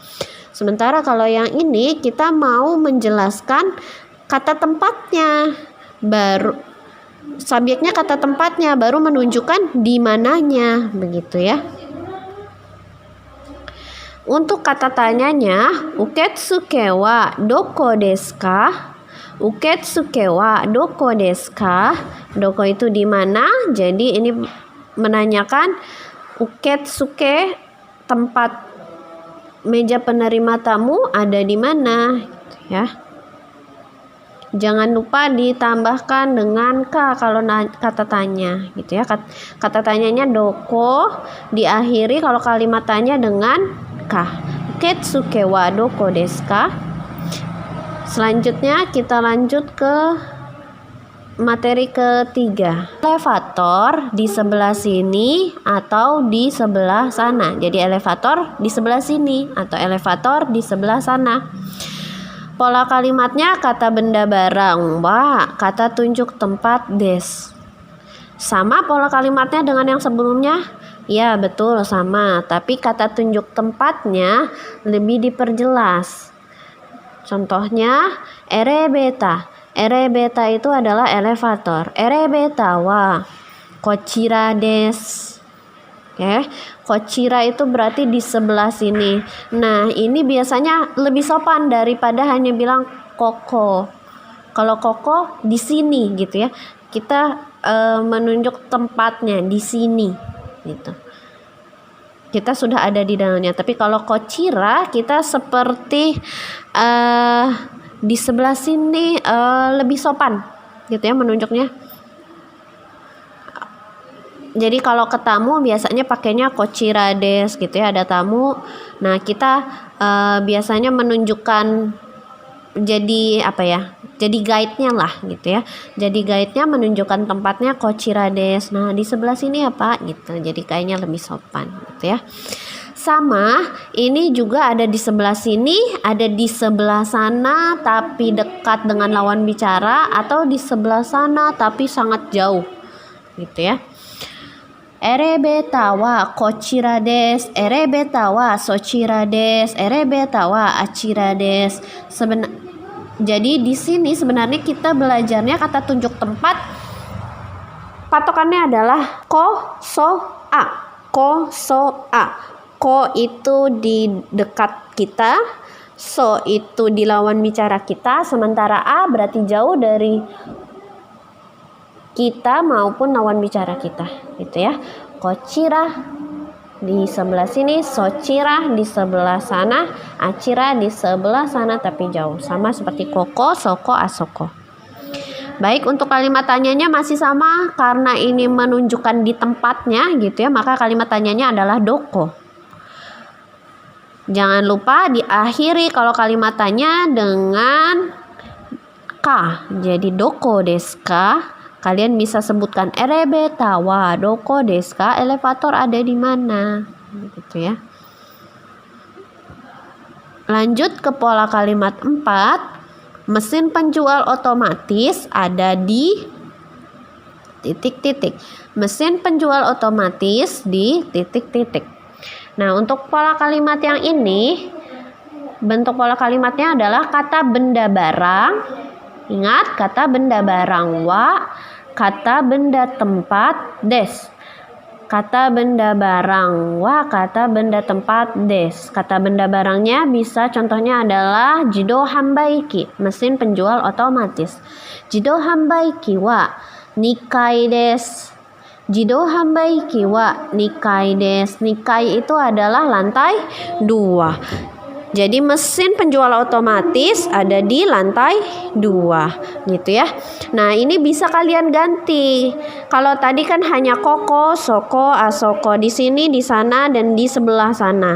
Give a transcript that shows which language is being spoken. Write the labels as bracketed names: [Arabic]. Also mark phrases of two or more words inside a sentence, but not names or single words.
[Indonesian] Sementara kalau yang ini kita mau menjelaskan kata tempatnya, baru subjeknya kata tempatnya, baru menunjukkan di mananya, begitu ya. Untuk kata tanyanya, [Japanese] 受付はどこですか? 受付はどこですか? [Indonesian] Doko itu di mana? Jadi ini menanyakan uketsuke, tempat meja penerima tamu ada di mana ya. Jangan lupa ditambahkan dengan ka kalau kata tanya gitu ya. Kata tanyanya doko, diakhiri kalau kalimat tanya dengan ka. [Japanese] 受付はどこですか? [Indonesian] Selanjutnya kita lanjut ke materi ketiga. Elevator di sebelah sini atau di sebelah sana. Jadi elevator di sebelah sini atau elevator di sebelah sana. Pola kalimatnya kata benda barang wa, kata tunjuk tempat des. Sama pola kalimatnya dengan yang sebelumnya? Ya, betul sama, tapi kata tunjuk tempatnya lebih diperjelas. Contohnya erebeta. Erebeta itu adalah elevator. [Japanese] エレベーターはこちらです. [Indonesian] Oke, kochira itu berarti di sebelah sini. Nah, ini biasanya lebih sopan daripada hanya bilang koko. Kalau koko di sini gitu ya. Kita menunjuk tempatnya di sini gitu. Kita sudah ada di dalamnya. Tapi kalau kochira kita seperti di sebelah sini lebih sopan gitu ya menunjuknya. Jadi kalau ke tamu biasanya pakainya [Japanese] こちらです [Indonesian] gitu ya, ada tamu. Nah, kita biasanya menunjukkan jadi apa ya? Jadi guide-nya lah gitu ya. Jadi guide-nya menunjukkan tempatnya [Japanese] こちらです. [Indonesian] Nah, di sebelah sini ya, Pak gitu. Jadi kayaknya lebih sopan gitu ya. Sama, ini juga ada di sebelah sini, ada di sebelah sana tapi dekat dengan lawan bicara, atau di sebelah sana tapi sangat jauh gitu ya. [Japanese] エレベーターはこちらです, エレベーターはそちらです、エレベーターはあちらです. [Indonesian] Jadi di sini sebenarnya kita belajarnya kata tunjuk tempat, patokannya adalah [Japanese] こそあ. こそあ. [Indonesian] Ko itu di dekat kita, so itu di lawan bicara kita, sementara a berarti jauh dari kita maupun lawan bicara kita gitu ya. Kochira di sebelah sini, sochira di sebelah sana, achira di sebelah sana tapi jauh. Sama seperti [Japanese] ここ、そこ、あそこ. [Indonesian] Baik, untuk kalimat tanyanya masih sama karena ini menunjukkan di tempatnya gitu ya, maka kalimat tanyanya adalah doko. Jangan lupa diakhiri kalau kalimat tanya dengan ka. Jadi [Japanese] どこですか? [Indonesian] Kalian bisa sebutkan [Japanese] エレベーターはどこですか? [Indonesian] Elevator ada di mana? Gitu ya. Lanjut ke pola kalimat 4. Mesin penjual otomatis ada di titik-titik. Mesin penjual otomatis di titik-titik. Nah, untuk pola kalimat yang ini, bentuk pola kalimatnya adalah kata benda barang. Ingat, kata benda barang wa, kata benda tempat des. Kata benda barang wa, kata benda tempat des. Kata benda barangnya bisa contohnya adalah [Japanese] 自動販売機, [Indonesian] mesin penjual otomatis. [Japanese] 自動販売機は二階です. 自動販売機は二階です. [Indonesian] Nikai itu adalah lantai 2. Jadi mesin penjual otomatis ada di lantai 2 gitu ya. Nah, ini bisa kalian ganti. Kalau tadi kan hanya [Japanese] ここ、そこ、あそこ, [Indonesian] di sini, di sana, dan di sebelah sana.